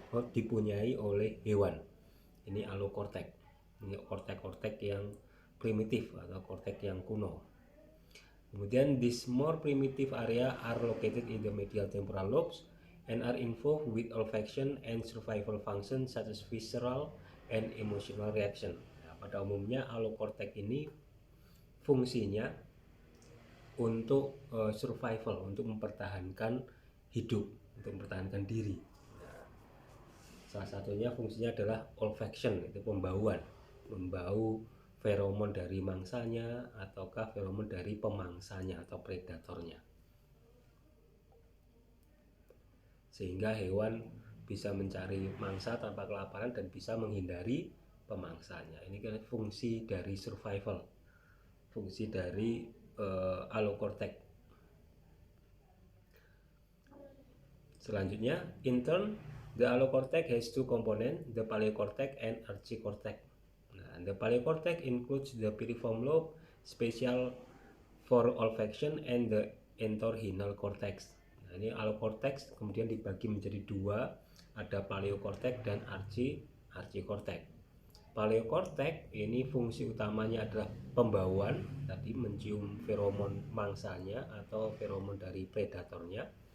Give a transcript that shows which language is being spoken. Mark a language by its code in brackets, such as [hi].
[id] dipunyai oleh hewan. Ini alokortek. Ini kortek-kortek yang primitif atau kortek yang kuno. Kemudian [en] these more primitive area are located in the medial temporal lobes and are involved with olfaction and survival function such as visceral and emotional reaction. [id] Nah, pada umumnya alokortek ini fungsinya untuk survival, untuk mempertahankan hidup, untuk mempertahankan diri. Nah, salah satunya fungsinya adalah olfaction, itu pembauan, membau feromon dari mangsanya ataukah feromon dari pemangsanya atau predatornya, sehingga hewan bisa mencari mangsa tanpa kelaparan dan bisa menghindari pemangsanya. Ini kan fungsi dari survival, fungsi dari alokortek. Selanjutnya, [en] in turn, the alokortek has two components, the paleocortex and archicortex. The paleocortex includes the piriform lobe, special for olfaction, and the entorhinal cortex. [id] Nah, ini alokortex kemudian dibagi menjadi dua, ada paleocortex dan archicortex. Paleocortex ini fungsi utamanya adalah pembauan, tadi mencium feromon mangsanya atau feromon dari predatornya.